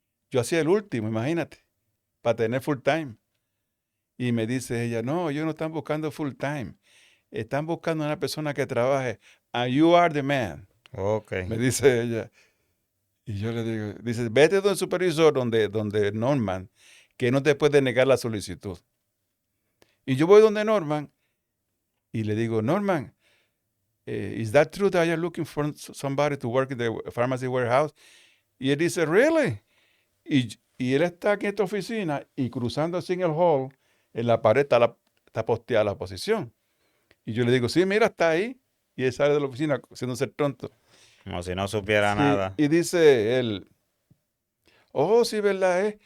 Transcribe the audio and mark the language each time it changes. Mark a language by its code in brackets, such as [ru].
[es] Yo hacía el último, imagínate, para tener [en] full time. [es] Y me dice ella, no, ellos no están buscando full time. Están buscando una persona que trabaje. [en] And you are the man. Ok. [es] Me dice ella. Y yo le digo, dice, vete donde el supervisor, donde Norman, que no te puede negar la solicitud. Y yo voy donde Norman y le digo, Norman, [en] is that true that you're looking for somebody to work in the pharmacy warehouse? [es] Y él dice, [en] really? [es] Y él está aquí en esta oficina y cruzando así en el hall, en la pared está posteada la posición. Y yo le digo, sí, mira, está ahí. Y él sale de la oficina haciéndose tonto. Como si no supiera Sí, nada. y dice él, oh, sí, ¿verdad?